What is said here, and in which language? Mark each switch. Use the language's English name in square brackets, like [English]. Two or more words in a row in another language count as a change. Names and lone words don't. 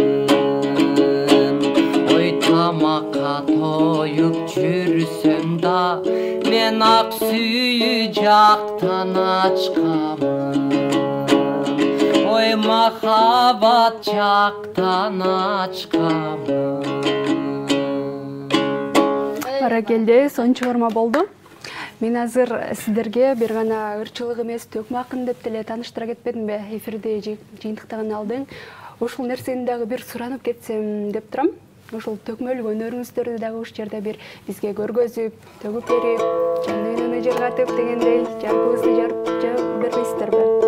[Kazakh] Ой тамаққа тойып жүрсем да мен, ақ сүйі жақтан ашқамын. Ой махаббат жақтан ашқамын. [Kyrgyz] Баракелде, сонун чыгарма болду. Мен азыр сиздерге бир гана ырчылык эмес төкмө акын деп деле тааныштыра кетпедимби? Эфирде жыйынтыктаган алдың. Ошол нерсени дагы бир суранып кетсем деп турам. Ошол төкмөлүк өнөрүңүздөрдү дагы ушул жерде бир бизге көргөзүп, төгүп берип, жан дүйнөнү жыргатып дегендей жарпыбызды жарып бербейсиздерби?